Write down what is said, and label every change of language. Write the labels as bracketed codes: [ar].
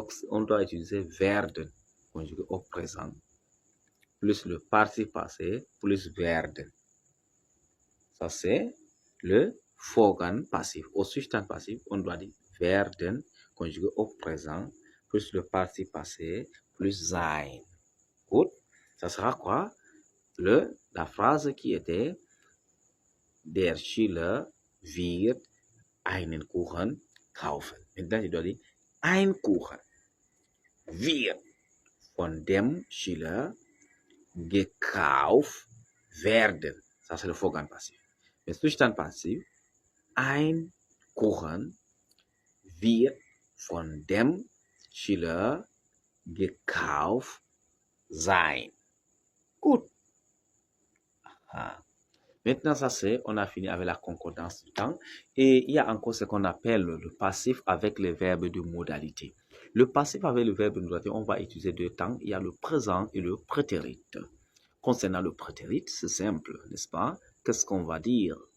[fr] On doit utiliser werden, conjugué au présent, plus le participe passé, plus werden. Ça, c'est le Vorgang passif. Au Zustand passif, on doit dire werden, conjugué au présent, plus le participe passé, plus sein. Good. Ça sera quoi? La phrase qui était [de] der Schüler wird einen Kuchen kaufen. [fr] Maintenant, je dois dire [de] ein Kuchen wird von dem Schüler gekauft werden. [fr] Ça, c'est le Vorgang passif. [de] Le Zustand passif, ein Kuchen wird von dem Schüler gekauft sein. Gut. Aha. [fr] Maintenant, ça c'est, on a fini avec la concordance du temps. Et il y a encore ce qu'on appelle le passif avec les verbes de modalité. Le passif avec le verbe de modalité, on va utiliser deux temps. Il y a le présent et le prétérit. Concernant le prétérit, c'est simple, n'est-ce pas? Qu'est-ce qu'on va dire?